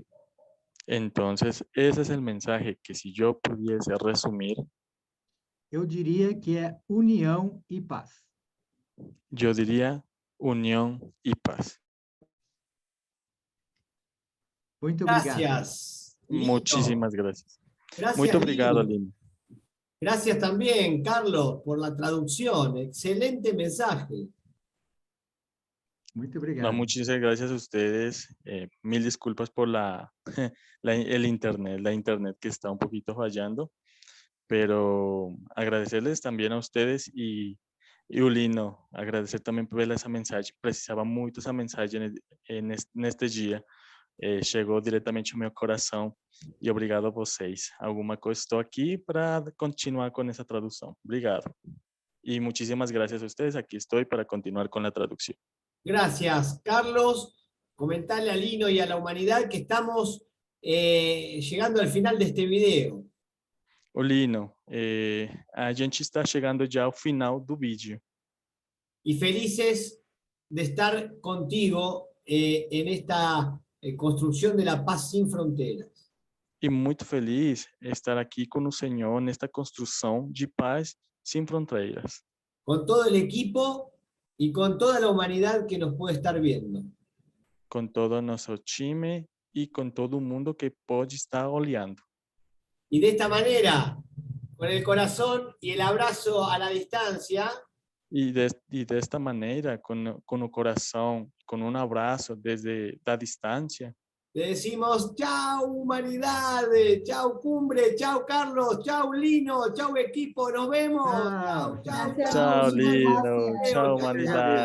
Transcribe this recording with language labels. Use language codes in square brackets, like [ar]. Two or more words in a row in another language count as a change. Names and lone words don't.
[es] Entonces, ese es el mensaje que si yo pudiese resumir, [pt] eu diria que é união e paz. [es] yo diría unión y paz. [pt] Muito obrigado. [es] Gracias. Lino. Muchísimas gracias. Gracias, [pt] Muito obrigado, Lino. Lino. [es] Gracias también, Carlos, por la traducción. Excelente mensaje. [pt] Muito [es] No, [pt] obrigado. [es] muchísimas gracias a ustedes. Mil disculpas por el internet, la internet que está un poquito fallando, pero agradecerles también a ustedes [pt] e o Lino, agradecer também por essa mensagem. Precisava muito essa mensagem neste dia. Chegou diretamente ao meu coração e obrigado a vocês. Alguma coisa, estou aqui para continuar com essa tradução. Obrigado. [es] E muchísimas gracias a ustedes. Aquí estoy para continuar con la traducción. Gracias, Carlos. Comentarle a Lino y a la humanidad que estamos llegando al final de este video. [pt] Ô Lino, a gente está chegando já ao final do vídeo. [es] Y felices de estar contigo en esta construcción de la paz sin fronteras. [pt] E muito feliz estar aqui com o Senhor nesta construção de paz sem fronteiras. [es] Con todo el equipo y con toda la humanidad que nos puede estar viendo. [pt] Com todo o nosso time e com todo mundo que pode estar olhando. [es] Y de esta manera, con el corazón y el abrazo a la distancia, [pt] E desta maneira, com o coração, com um abraço desde a distância, [es] le decimos chao humanidad, chao cumbre, chao Carlos, chao Lino, chao equipo, nos vemos. Chao. Chao, chao, Gracias. chao. [pt] tchau, Lino, [es] Gracias. [pt] tchau, humanidade.